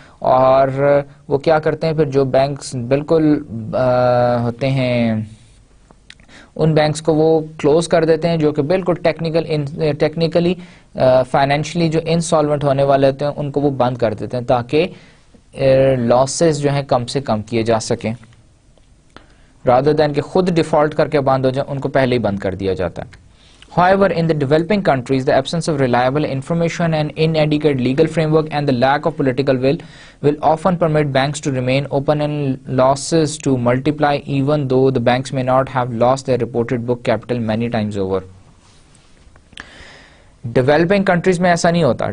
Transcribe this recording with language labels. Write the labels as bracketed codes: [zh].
[ur] اور وہ کیا کرتے ہیں پھر جو بینکس بالکل ہوتے ہیں ان بینکس کو وہ کلوز کر دیتے ہیں جو کہ بالکل ٹیکنیکلی فائنینشلی جو انسالوینٹ ہونے والے ہوتے ہیں ان کو وہ بند کر دیتے ہیں تاکہ لاسز جو ہیں کم سے کم کیے جا سکیں [en] rather than [ur] کہ خود ڈیفالٹ کر کے بند ہو جائیں ان کو پہلے ہی بند کر دیا جاتا ہے. [en] However, in the developing countries, the absence of reliable information and inadequate legal framework and the lack of political will often permit banks to remain open and losses to multiply even though the banks may not have lost their reported book capital many times over. [ur] Developing countries میں ایسا نہیں ہوتا.